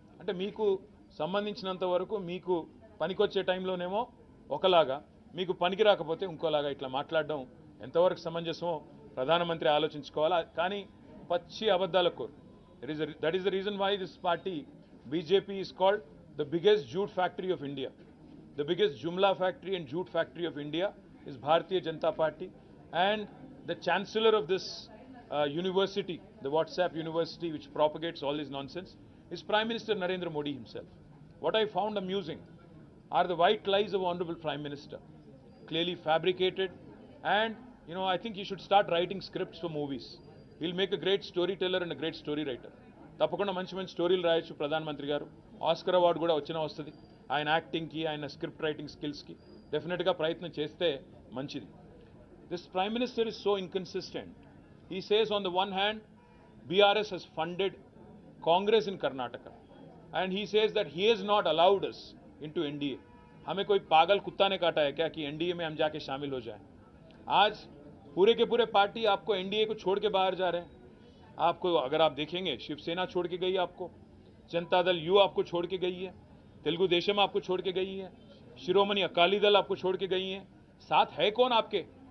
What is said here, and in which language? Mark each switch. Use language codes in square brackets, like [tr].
[te] అంటే మీకు సంబంధించినంత వరకు మీకు పనికొచ్చే టైంలోనేమో ఒకలాగా, మీకు పనికి రాకపోతే ఇంకోలాగా ఇట్లా మాట్లాడడం ఎంతవరకు సమంజసమో ప్రధానమంత్రి ఆలోచించుకోవాలా. కానీ పచ్చి అబద్ధాల కోరు. [en] That is the reason why this party BJP is called the biggest jute factory of India. The biggest Jumla factory and jute factory of India is Bharatiya Janata Party, and the chancellor of this university, the WhatsApp university which propagates all this nonsense, is Prime Minister Narendra Modi himself. What I found amusing are the white lies of Honorable Prime Minister, clearly fabricated, and I think he should start writing scripts for movies. He'll make a great storyteller and a great story writer. [te] తప్పకుండా మంచి స్టోరీలు రాయొచ్చు ప్రధానమంత్రి గారు. Oscar award కూడా వస్తుంది ఆయన యాక్టింగ్కి, ఆయన స్క్రిప్ట్ రైటింగ్ స్కిల్స్కి. డెఫినెట్గా ప్రయత్నం చేస్తే మంచిది. [en] This prime minister is so inconsistent. He says on the one hand BRS has funded Congress in Karnataka, and he says that he has not allowed us into NDA. [hi] हमें कोई पागल कुत्ता ने काटा है क्या कि एनडीए में हम जाके शामिल हो जाएं? आज पूरे के पूरे पार्टी आपको एनडीए को छोड़ के बाहर जा रहे हैं. आपको अगर आप देखेंगे, शिवसेना छोड़ के गई, आपको जनता दल यू आपको छोड़ के गई है, तेलुगु देशम आपको छोड़ के गई है, शिरोमणि अकाली दल आपको छोड़ के गई है. साथ है कौन आपके?